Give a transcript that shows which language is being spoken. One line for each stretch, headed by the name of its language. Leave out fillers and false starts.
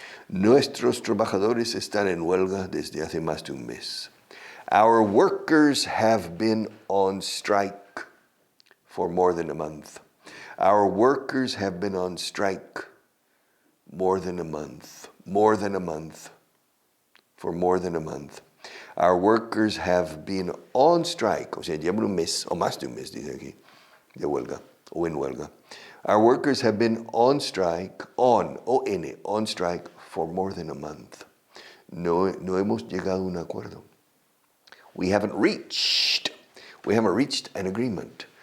Spanish: Nuestros trabajadores están en huelga desde hace más de un mes.
English: Our workers have been on strike for more than a month. Our workers have been on strike more than a month. More than a month. For more than a month. Our workers have been on strike.
Spanish: O sea, llevan un mes, o más de un mes, dice aquí, de huelga, o en huelga.
English: Our workers have been on strike, O-N, on strike, for more than a month.
Spanish: No hemos llegado a un acuerdo.
English: We haven't reached an agreement.